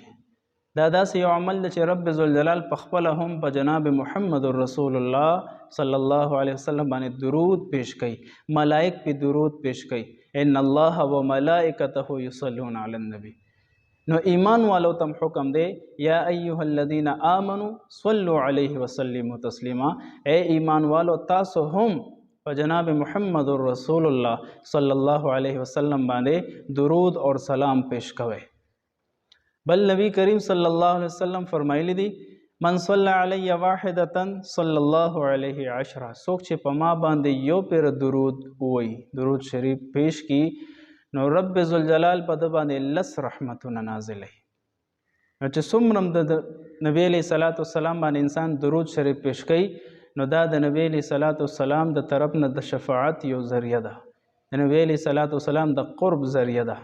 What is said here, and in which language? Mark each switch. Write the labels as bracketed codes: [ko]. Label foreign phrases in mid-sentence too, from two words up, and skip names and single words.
[ps] دا داسې یو عمل دی چې رب ذوالجلال په خپله هم په جناب محمد رسول الله صلی الله علیه وسلم باندې درود پیش کوي، ملائک په درود پیش کوي، [ar] ان الله و ملائکته یصلون علی النبی. [ps] نو ایمان والو تم حکم دی [ar] یا ایها الذین آمنوا صلوا علیه وسلموا تسلیما، [ur] اے ایمان والو [ps] تاسو هم په جناب محمد رسول الله صلی الله علیه وسلم باندې [ur] درود اور سلام [ps] پیش کوئ. بل نبی کریم صلی الله علیه وسلم فرمایلی دی [ar] من صلی علی واحدة صلی الله علیه عشرة، [ps] څوک چې په ما باندې یو پیر درود وای درود شریف پیش کی نو رب ذوالجلال په د باندې لس رحمتونه نازلوي. نو چې څومره د نبی علیه صلوات والسلام باندې انسان درود شریف پیش کوي نو دا د نبی علیه صلوات والسلام د طرف نه د شفاعت یو ذریعہ ده، د نبی علیه صلوات والسلام د قرب ذریعہ ده.